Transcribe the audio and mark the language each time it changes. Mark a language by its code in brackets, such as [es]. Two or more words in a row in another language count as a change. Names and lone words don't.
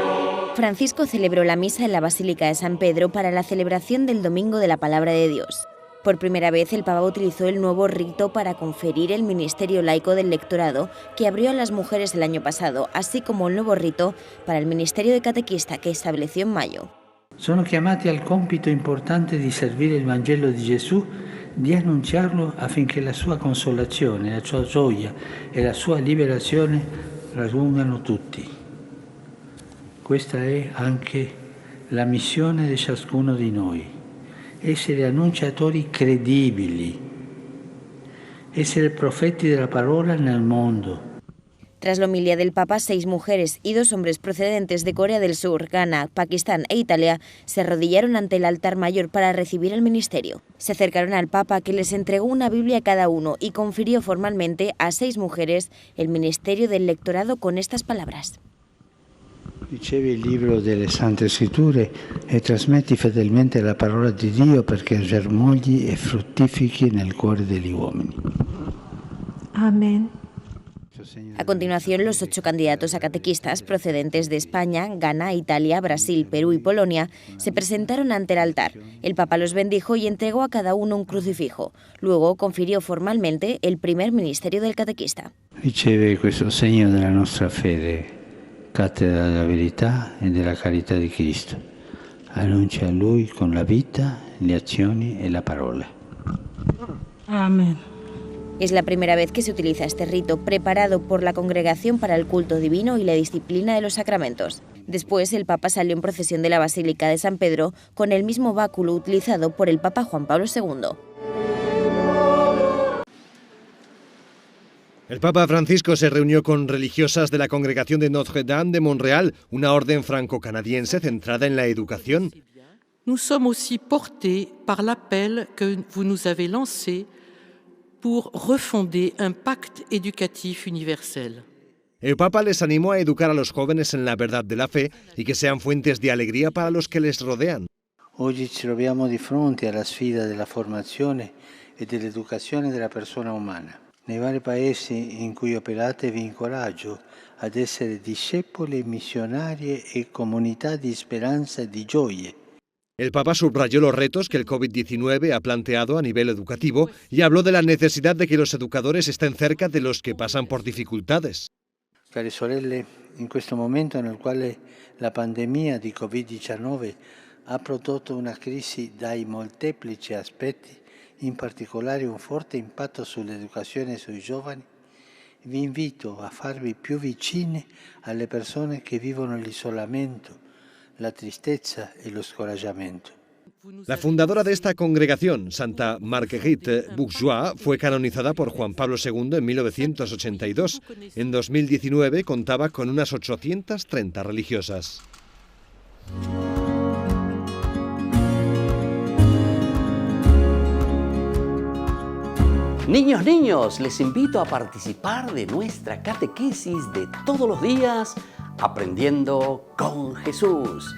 [es] Francisco celebró la misa en la Basílica de San Pedro para la celebración del Domingo de la Palabra de Dios. Por primera vez, el Papa utilizó el nuevo rito para conferir el ministerio laico del lectorado que abrió a las mujeres el año pasado, así como el nuevo rito para el ministerio de catequista que estableció en mayo. [it] Sono chiamati al compito importante di servire il Vangelo di Gesù, di annunciarlo affinché la sua consolazione, la sua gioia e la sua liberazione raggiungano tutti. Questa è anche la missione di ciascuno di noi. Essere annunciatori credibili, essere profeti della parola nel mondo. [es] Tras la homilía del Papa, 6 mujeres y 2 hombres procedentes de Corea del Sur, Ghana, Pakistán e Italia se arrodillaron ante el altar mayor para recibir el ministerio. Se acercaron al Papa, que les entregó una Biblia a cada uno y confirió formalmente a 6 mujeres el ministerio del lectorado con estas palabras. [it] Ricevi il libro delle Sante Scritture e trasmetti fedelmente la parola di Dio perché germogli e fruttifichi nel cuore degli uomini. [es] Amén. A continuación, los 8 candidatos a catequistas procedentes de España, Ghana, Italia, Brasil, Perú y Polonia se presentaron ante el altar. El Papa los bendijo y entregó a cada uno un crucifijo. Luego confirió formalmente el primer ministerio del catequista. [it] Riceve questo segno della nostra fede, cattedra della verità e della carità di Cristo. Annuncia a Lui con la vita, le azioni e la parola. [es] Amén. Es la primera vez que se utiliza este rito, preparado por la Congregación para el Culto Divino y la Disciplina de los Sacramentos. Después, el Papa salió en procesión de la Basílica de San Pedro con el mismo báculo utilizado por el Papa Juan Pablo II. El Papa Francisco se reunió con religiosas de la Congregación de Notre-Dame de Montréal, una orden franco-canadiense centrada en la educación. [fr] Nous sommes aussi portés par l'appel que vous nous avez lancé pour refonder un pacte éducatif universel. [es] El Papa les animó a educar a los jóvenes en la verdad de la fe y que sean fuentes de alegría para los que les rodean. [it] Oggi ci troviamo di fronte alla sfida della formazione e dell'educazione della persona umana. Nei vari paesi in cui operate vi incoraggio ad essere discepoli, missionarie e comunità di speranza e di gioie. [es] El Papa subrayó los retos que el COVID-19 ha planteado a nivel educativo y habló de la necesidad de que los educadores estén cerca de los que pasan por dificultades. [it] Care sorelle, in questo momento nel quale la pandemia di Covid-19 ha prodotto una crisi dai molteplici aspetti, in particolare un forte impatto sull'educazione e sui giovani, vi invito a farvi più vicine alle persone che vivono l'isolamento, [es] la tristeza y el [it] scoraggiamento. [es] La fundadora de esta congregación, Santa Marguerite Bourgeois, fue canonizada por Juan Pablo II en 1982. En 2019 contaba con unas 830 religiosas. Niños, niños, les invito a participar de nuestra catequesis de todos los días, Aprendiendo con Jesús.